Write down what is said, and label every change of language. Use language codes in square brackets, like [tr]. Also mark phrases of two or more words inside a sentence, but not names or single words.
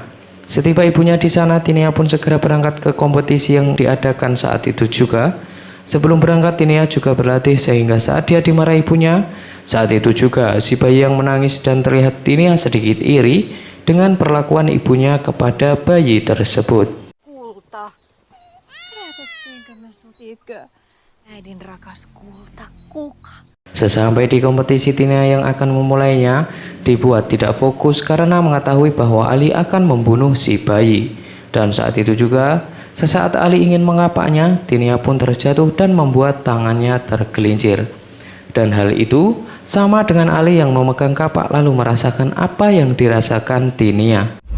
[id] Setiba ibunya di sana, Tinia pun segera berangkat ke kompetisi yang diadakan saat itu juga. Sebelum berangkat, Tinia juga berlatih sehingga saat dia dimarahi ibunya, saat itu juga si bayi yang menangis dan terlihat Tinia sedikit iri dengan perlakuan ibunya kepada bayi tersebut. [fi] Kulta. Herätettiinkö me sutikö? Äidin rakas kulta, kuka? [id] Sesampai di kompetisi, Tinia yang akan memulainya dibuat tidak fokus karena mengetahui bahwa Ali akan membunuh si bayi. Dan saat itu juga, sesaat Ali ingin mengapaknya, Tinia pun terjatuh dan membuat tangannya tergelincir. Dan hal itu sama dengan Ali yang memegang kapak lalu merasakan apa yang dirasakan Tinia.